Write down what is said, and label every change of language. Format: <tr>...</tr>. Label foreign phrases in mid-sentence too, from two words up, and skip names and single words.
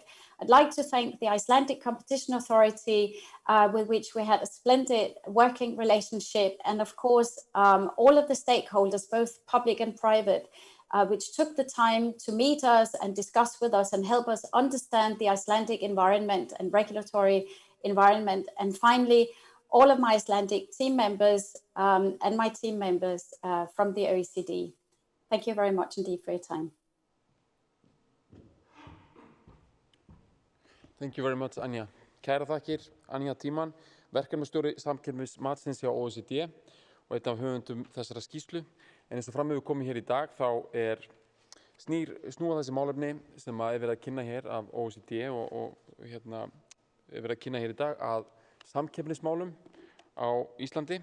<en>I'd like to thank the Icelandic Competition Authority, with which we had a splendid working relationship, and of course, all of the stakeholders, both public and private, which took the time to meet us and discuss with us and help us understand the Icelandic environment and regulatory environment. And finally, all of my Icelandic team members and my team members from the OECD. Thank you very much indeed for your time. Thank you very much, Anja.</en> <is>Kæra þakkir, Anja Tímann, verkefnastjóri samkeppnismatsins hjá OECD og einn af höfundum þessara skýrslu. En eins og fram hefur komið hér í dag, þá snúa þessi málefni sem er verið að kynna hér af OECD og er verið að kynna hér í dag að samkeppnismálum á Íslandi.</is>